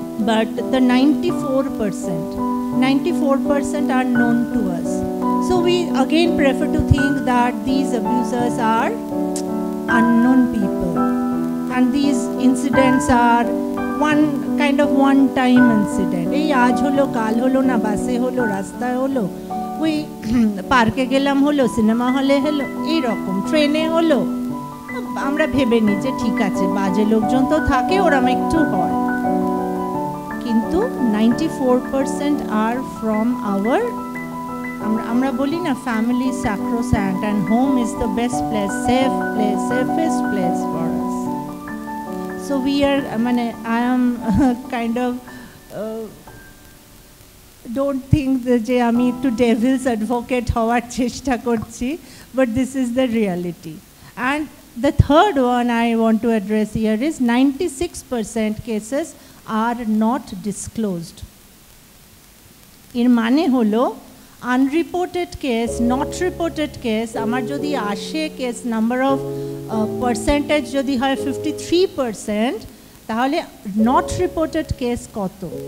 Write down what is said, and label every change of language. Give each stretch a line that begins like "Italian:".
English: But the 94% are known to us. So we again prefer to think that these abusers are unknown people, and these incidents are one kind of one-time incident.
Bangla: Ei aaj holo, kal holo na, base holo, rastaয় holo, ওই পার্কে গেলাম হলো, cinema হলে হলো, এই রকম ট্রেনে হলো, আমরা ভেবে নিই যে ঠিক আছে, বাজে লোকজন তো থাকে, ওরম একটু হয়।
English: কিন্তু 94% are from our,
Bangla: আমরা বলি না,
English: family sacrosanct and home is the best place, safe place, safest place for us. So we are, I am kind of don't think
Bangla: যে আমি একটু devil's advocate হওয়ার চেষ্টা করছি,
English: but this is the reality. And the third one I want to address here is 96% cases are not disclosed.
Bangla: এর মানে হলো
English: unreported case, not reported case,
Bangla: আমার যদি আসে কেস নাম্বার অফ পার্সেন্টেজ যদি হয় 53%, তাহলে নট রিপোর্টেড কেস কত?